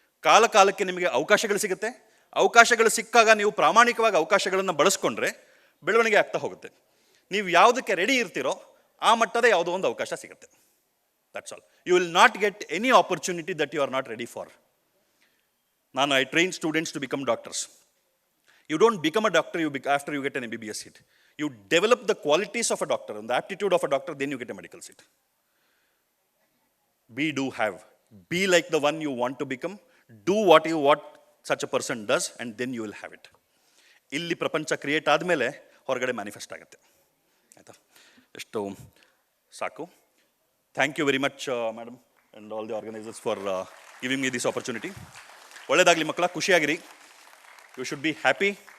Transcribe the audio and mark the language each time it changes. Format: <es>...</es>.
<kn>ಕಾಲಕ್ಕೆ ನಿಮಗೆ ಅವಕಾಶಗಳು ಸಿಗುತ್ತೆ. ಅವಕಾಶಗಳು ಸಿಕ್ಕಾಗ ನೀವು ಪ್ರಾಮಾಣಿಕವಾಗಿ ಅವಕಾಶಗಳನ್ನು ಬಳಸ್ಕೊಂಡ್ರೆ ಬೆಳವಣಿಗೆ ಆಗ್ತಾ ಹೋಗುತ್ತೆ. ನೀವು ಯಾವುದಕ್ಕೆ ರೆಡಿ ಇರ್ತೀರೋ ಆ ಮಟ್ಟದ ಯಾವುದೋ ಒಂದು ಅವಕಾಶ ಸಿಗುತ್ತೆ.</kn> <en>That's all. You will not get any opportunity that you are not ready for. I train students to become doctors. You don't become a doctor after you get an MBBS seat. You develop the qualities of a doctor and the aptitude of a doctor, then you get a medical seat. Be, do, have. Be like the one you want to become. Do what such a person does, and then you will have it.</en> <kn>ಇಲ್ಲಿ ಪ್ರಪಂಚ create ಆದಮೇಲೆ ಹೊರಗಡೆ manifest ಆಗುತ್ತೆ. ಆಯಿತಾ? ಎಷ್ಟು ಸಾಕು.</kn> <en>Thank you very much madam and all the organisers for giving me this opportunity.</en> <kn>ಒಳ್ಳೆಯದಾಗಲಿ ಮಕ್ಕಳ, ಖುಷಿಯಾಗಿರಿ.</kn> <en>You should be happy.</en>